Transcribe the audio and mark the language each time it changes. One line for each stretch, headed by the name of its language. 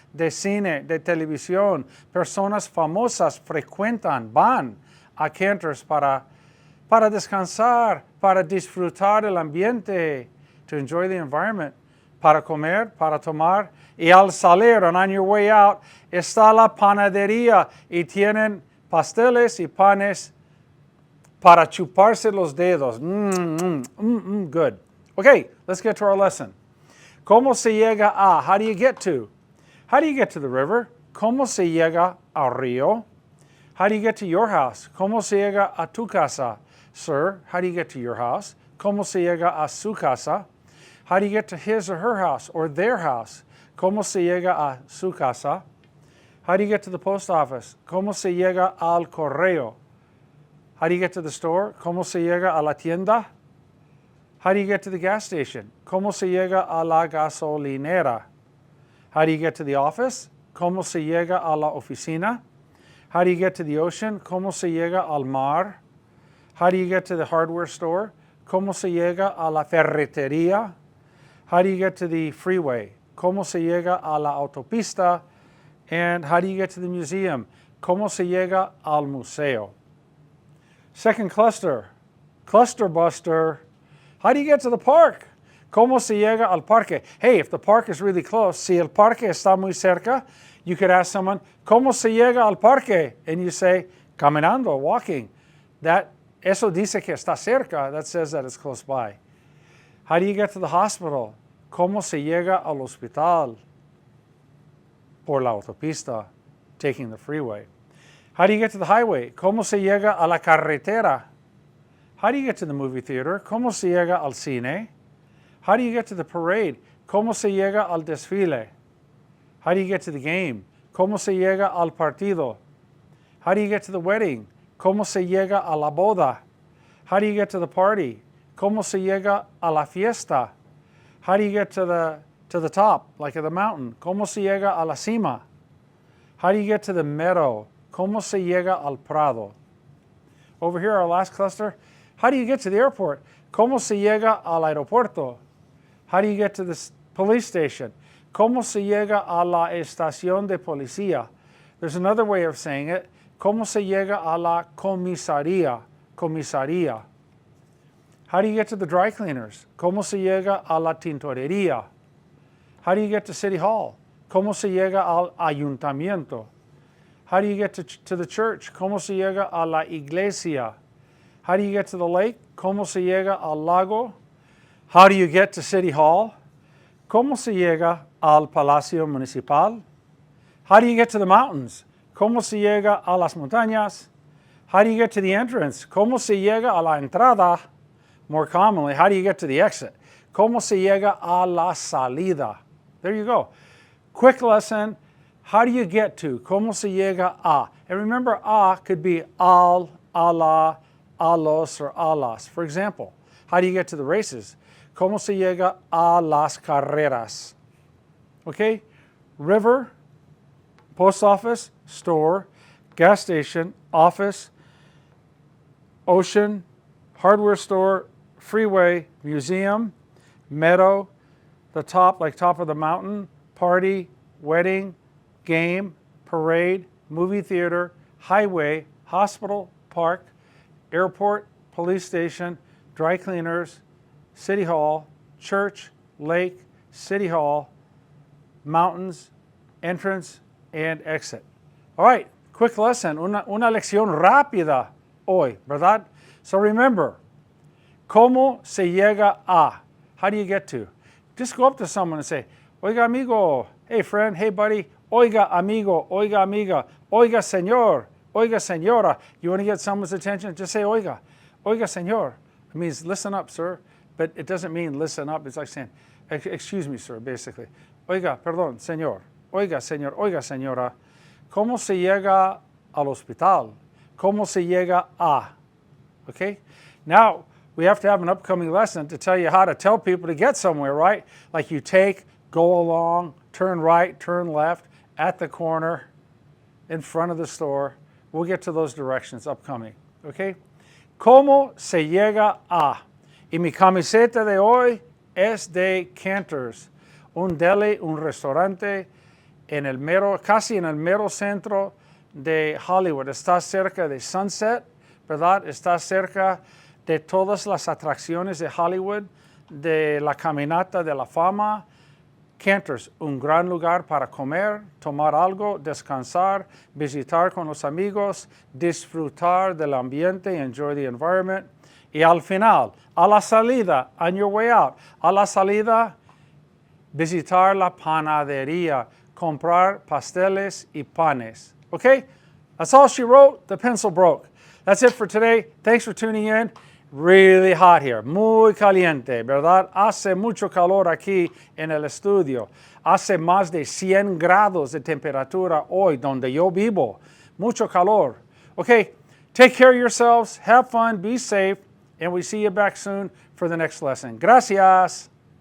Spanish: De cine, de televisión, personas famosas frecuentan, van a Cantor's para descansar, para disfrutar el ambiente,
English: to enjoy the environment,
Spanish: para comer, para tomar. Y al salir,
English: and on your way out,
Spanish: está la panadería y tienen pasteles y panes para chuparse los dedos.
English: Good. Okay, let's get to our lesson.
Spanish: ¿Cómo se llega a?
English: How do you get to? How do you get to the river?
Spanish: ¿Cómo se llega al río?
English: How do you get to your house?
Spanish: ¿Cómo se llega a tu casa?
English: Sir, how do you get to your house?
Spanish: ¿Cómo se llega a su casa?
English: How do you get to his or her house or their house?
Spanish: ¿Cómo se llega a su casa?
English: How do you get to the post office?
Spanish: ¿Cómo se llega al correo?
English: How do you get to the store?
Spanish: ¿Cómo se llega a la tienda?
English: How do you get to the gas station?
Spanish: ¿Cómo se llega a la gasolinera?
English: How do you get to the office?
Spanish: ¿Cómo se llega a la oficina?
English: How do you get to the ocean?
Spanish: ¿Cómo se llega al mar?
English: How do you get to the hardware store?
Spanish: ¿Cómo se llega a la ferretería?
English: How do you get to the freeway?
Spanish: ¿Cómo se llega a la autopista?
English: And how do you get to the museum?
Spanish: ¿Cómo se llega al museo?
English: Second cluster, cluster buster. How do you get to the park?
Spanish: ¿Cómo se llega al parque?
English: Hey, if the park is really close,
Spanish: si el parque está muy cerca,
English: you could ask someone,
Spanish: ¿cómo se llega al parque?
English: And you say,
Spanish: caminando,
English: walking.
Spanish: Eso dice que está cerca.
English: That says that it's close by. How do you get to the hospital?
Spanish: ¿Cómo se llega al hospital? Por la autopista,
English: taking the freeway. How do you get to the highway?
Spanish: ¿Cómo se llega a la carretera?
English: How do you get to the movie theater?
Spanish: ¿Cómo se llega al cine?
English: How do you get to the parade?
Spanish: ¿Cómo se llega al desfile?
English: How do you get to the game?
Spanish: ¿Cómo se llega al partido?
English: How do you get to the wedding?
Spanish: ¿Cómo se llega a la boda?
English: How do you get to the party?
Spanish: ¿Cómo se llega a la fiesta?
English: How do you get to the top, like at the mountain?
Spanish: ¿Cómo se llega a la cima?
English: How do you get to the meadow?
Spanish: ¿Cómo se llega al prado?
English: Over here, our last cluster. How do you get to the airport?
Spanish: ¿Cómo se llega al aeropuerto?
English: How do you get to the police station?
Spanish: ¿Cómo se llega a la estación de policía?
English: There's another way of saying it.
Spanish: ¿Cómo se llega a la comisaría? Comisaría.
English: How do you get to the dry cleaners?
Spanish: ¿Cómo se llega a la tintorería?
English: How do you get to City Hall?
Spanish: ¿Cómo se llega al ayuntamiento?
English: How do you get to the church?
Spanish: ¿Cómo se llega a la iglesia?
English: How do you get to the lake?
Spanish: ¿Cómo se llega al lago?
English: How do you get to City Hall?
Spanish: ¿Cómo se llega al Palacio Municipal?
English: How do you get to the mountains?
Spanish: ¿Cómo se llega a las montañas?
English: How do you get to the entrance?
Spanish: ¿Cómo se llega a la entrada?
English: More commonly, how do you get to the exit?
Spanish: ¿Cómo se llega a la salida?
English: There you go. Quick lesson. How do you get to?
Spanish: ¿Cómo se llega a?
English: And remember, a could be al, a la, a los, or a las. For example, how do you get to the races?
Spanish: ¿Cómo se llega a las carreras?
English: Okay? River, post office, store, gas station, office, ocean, hardware store, freeway, museum, meadow, the top, like top of the mountain, party, wedding, game, parade, movie theater, highway, hospital, park, airport, police station, dry cleaners, City Hall, church, lake, City Hall, mountains, entrance, and exit. All right, quick lesson,
Spanish: una lección rápida hoy, ¿verdad?
English: So remember,
Spanish: ¿cómo se llega a?
English: How do you get to? Just go up to someone and say,
Spanish: oiga amigo,
English: hey friend, hey buddy,
Spanish: oiga amigo, oiga amiga, oiga señor, oiga señora.
English: You want to get someone's attention? Just say
Spanish: oiga, oiga señor.
English: It means listen up, sir. But it doesn't mean listen up. It's like saying, excuse me, sir, basically.
Spanish: Oiga, perdón, señor. Oiga, señor, oiga, señora. ¿Cómo se llega al hospital? ¿Cómo se llega a? Okay?
English: Now, we have to have an upcoming lesson to tell you how to tell people to get somewhere, right? Like you take, go along, turn right, turn left, at the corner, in front of the store. We'll get to those directions upcoming, okay?
Spanish: ¿Cómo se llega a? Y mi camiseta de hoy es de Cantor's, un deli, un restaurante casi en el mero centro de Hollywood. Está cerca de Sunset, ¿verdad? Está cerca de todas las atracciones de Hollywood, de la caminata de la fama. Cantor's, un gran lugar para comer, tomar algo, descansar, visitar con los amigos, disfrutar del ambiente,
English: enjoy the environment.
Spanish: Y al final, a la salida,
English: on your way out,
Spanish: a la salida, visitar la panadería, comprar pasteles y panes.
English: Okay? That's all she wrote. The pencil broke. That's it for today. Thanks for tuning in. Really hot here.
Spanish: Muy caliente, ¿verdad? Hace mucho calor aquí en el estudio. Hace más de 100 grados de temperatura hoy donde yo vivo. Mucho calor. Okay?
English: Take care of yourselves. Have fun. Be safe. And we see you back soon for the next lesson. Gracias.